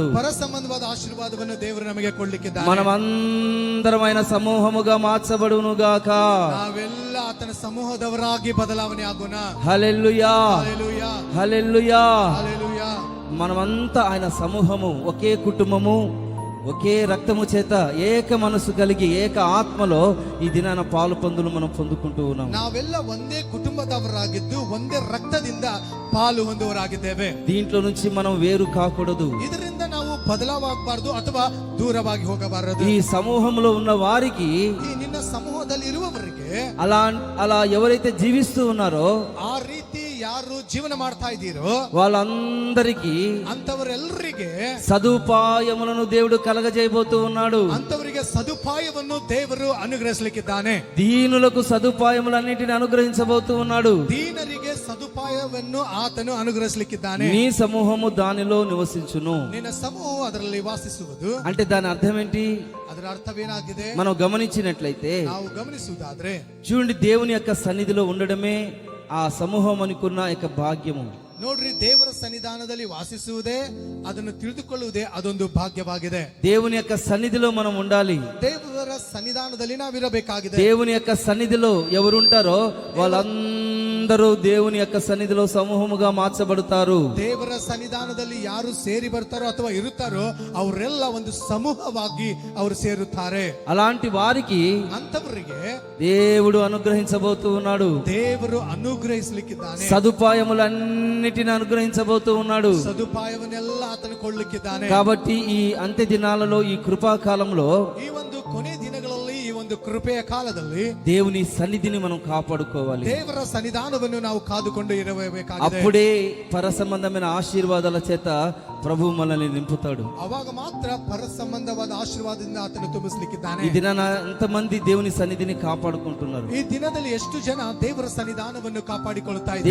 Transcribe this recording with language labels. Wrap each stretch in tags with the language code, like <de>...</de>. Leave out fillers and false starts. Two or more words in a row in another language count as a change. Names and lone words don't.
<kn>ಪರ ಸಂಬಂಧವಾದ ಆಶೀರ್ವಾದವನ್ನು ದೇವರು ನಮಗೆ ಕೊಡ್ಲಿಕ್ಕಿದ್ದಾನೆ.</kn> <te>మనమందరమైన సమూహముగా మార్చబడునుగాక.</te> <kn>ನಾವೆಲ್ಲ ಆತನ ಸಮೂಹದವರಾಗಿ ಬದಲಾವಣೆ ಆಗೋಣ.</kn> <te>హల్లెలూయా, హల్లెలూయా, హల్లెలూయా. హల్లెలూయా. మనమంతా ఆయన సమూహము, ఒకే కుటుంబము, ఒకే రక్తము చేత ఏక మనసు కలిగి ఏక ఆత్మలో ఈ దినాన పాలు పందులు మనం పొందుకుంటూ ఉన్నాం.</te> <kn>ನಾವೆಲ್ಲ ಒಂದೇ ಕುಟುಂಬದವರಾಗಿದ್ದು ಒಂದೇ ರಕ್ತದಿಂದ ಪಾಲು ಹೊಂದುವರಾಗಿದ್ದೇವೆ.</kn> <te>దీంట్లో నుంచి మనం వేరు కాకూడదు.</te> <kn>ಇದರಿಂದ ನಾವು ಬದಲಾಗಬಾರದು ಅಥವಾ ದೂರವಾಗಿ ಹೋಗಬಾರದು.</kn> <te>ఈ సమూహంలో ఉన్న వారికి,</te> <kn>ಈ ನಿನ್ನ ಸಮೂಹದಲ್ಲಿ ಇರುವವರಿಗೆ,</kn> <te>అలా ఎవరైతే జీవిస్తూ ఉన్నారో</te> <kn>ಆ ರೀತಿ ಯಾರು ಜೀವನ ಮಾಡ್ತಾ ಇದ್ದೀರೋ</kn> <te>వాళ్ళందరికీ</te> <kn>ಅಂತವರೆಲ್ಲರಿಗೆ</kn> <te>సదుపాయములను దేవుడు కలగజేయబోతూ ఉన్నాడు.</te> <kn>ಅಂತವರಿಗೆ ಸದುಪಾಯವನ್ನು ದೇವರು ಅನುಗ್ರಹಿಸಲಿಕ್ಕಿದ್ದಾನೆ.</kn> <te>దీనులకు సదుపాయములన్నిటిని అనుగ్రహించబోతూ ఉన్నాడు.</te> <kn>ದೀನರಿಗೆ ಸದುಪಾಯವನ್ನು ಆತನು ಅನುಗ್ರಹಿಸಲಿಕ್ಕಿದ್ದಾನೆ.</kn> <te>నీ సమూహము దానిలో నివసించును.</te> <kn>ನಿನ್ನ ಸಮೂಹವು ಅದರಲ್ಲಿ ವಾಸಿಸುವುದು.</kn> <te>అంటే దాని అర్థం ఏంటి?</te> <kn>ಅದರ ಅರ್ಥವೇನಾಗಿದೆ?</kn> <te>మనం గమనించినట్లయితే</te> <kn>ನಾವು ಗಮನಿಸುವುದಾದ್ರೆ</kn> <te>చూడండి, దేవుని యొక్క సన్నిధిలో ఉండడమే ఆ సమూహం అనుకున్న యొక్క భాగ్యము.</te> <kn>ನೋಡ್ರಿ, ದೇವರ ಸನ್ನಿಧಾನದಲ್ಲಿ ವಾಸಿಸುವುದೇ, ಅದನ್ನು ತಿಳಿದುಕೊಳ್ಳುವುದೇ ಅದೊಂದು ಭಾಗ್ಯವಾಗಿದೆ.</kn> <te>దేవుని యొక్క సన్నిధిలో మనం ఉండాలి.</te> <kn>ದೇವರ ಸನ್ನಿಧಾನದಲ್ಲಿ ನಾವಿರಬೇಕಾಗಿದೆ.</kn> <te>దేవుని యొక్క సన్నిధిలో ఎవరుంటారో వాళ్ళందరూ అందరూ దేవుని యొక్క సన్నిధిలో సమూహముగా మార్చబడతారు.</te> <kn>ದೇವರ ಸನ್ನಿಧಾನದಲ್ಲಿ ಯಾರು ಸೇರಿ ಬರ್ತಾರೋ ಅಥವಾ ಇರುತ್ತಾರೋ ಅವರೆಲ್ಲ ಒಂದು ಸಮೂಹವಾಗಿ ಅವರು ಸೇರುತ್ತಾರೆ.</kn> <te>అలాంటి వారికి</te> <kn>ಅಂತವರಿಗೆ</kn> <te>దేవుడు అనుగ్రహించబోతూ ఉన్నాడు.</te> <kn>ದೇವರು ಅನುಗ್ರಹಿಸಲಿಕ್ಕಿದ್ದಾನೆ.</kn> <te>సదుపాయములన్నిటిని అనుగ్రహించబోతూ ఉన్నాడు.</te> <kn>ಸದುಪಾಯವನ್ನೆಲ್ಲ ಆತನು ಕೊಳ್ಳಲಿಕ್ಕಿದ್ದಾನೆ.</kn> <te>కాబట్టి ఈ అంత్య దినాలలో, ఈ కృపాకాలంలో</te> <kn>ಈ ಒಂದು ಕೊನೆ ದಿನಗಳಲ್ಲಿ, ಈ ಒಂದು ಕೃಪೆಯ ಕಾಲದಲ್ಲಿ</kn> <te>దేవుని సన్నిధిని మనం కాపాడుకోవాలి.</te> <kn>ದೇವರ ಸನ್ನಿಧಾನವನ್ನು ನಾವು ಕಾದುಕೊಂಡು ಇರಬೇಕಾಗಿದೆ.</kn> <te>అప్పుడే పర సంబంధమైన ఆశీర్వాదాల చేత ప్రభు మనల్ని నింపుతాడు.</te> <kn>ಅವಾಗ ಮಾತ್ರ ಪರ ಸಂಬಂಧವಾದ ಆಶೀರ್ವಾದದಿಂದ ಆತನು ತುಂಬಿಸಲಿಕ್ಕಿದ್ದಾನೆ.</kn> <te>ఈ దినాన ఎంతమంది దేవుని సన్నిధిని కాపాడుకుంటున్నారు?</te> <kn>ಈ ದಿನದಲ್ಲಿ ಎಷ್ಟು ಜನ ದೇವರ ಸನ್ನಿಧಾನವನ್ನು ಕಾಪಾಡಿಕೊಳ್ಳುತ್ತಾ ಇದ್ದಾರೆ?</kn>